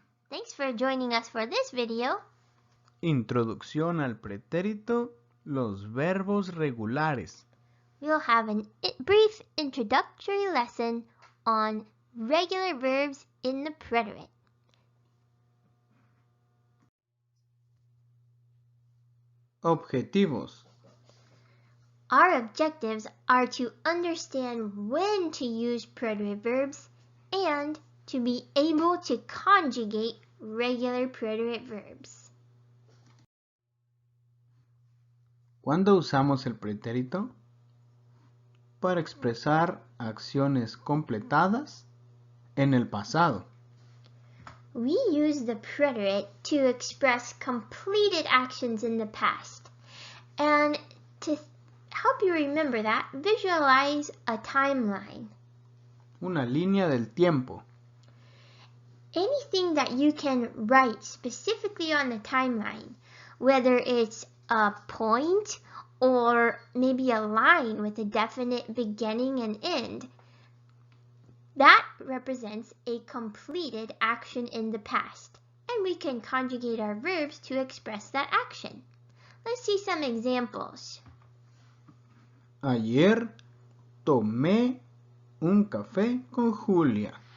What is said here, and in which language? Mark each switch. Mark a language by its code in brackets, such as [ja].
[en] Thanks for joining us for this video. [es] Introducción al pretérito, los verbos regulares. [en] We'll have a brief introductory lesson on regular verbs in the preterite. [es] Objetivos. [en] Our objectives are to understand when to use preterite verbs and to be able to conjugate regular preterite verbs. [es] ¿Cuándo usamos el pretérito? Para expresar acciones completadas en el pasado. [en] We use the preterite to express completed actions in the past. And to help you remember that, visualize a timeline. [es] Una línea del tiempo. [en] Anything that you can write specifically on the timeline, whether it's a point or maybe a line with a definite beginning and end, that represents a completed action in the past, and we can conjugate our verbs to express that action. Let's see some examples. [es] Ayer tomé un café con Julia.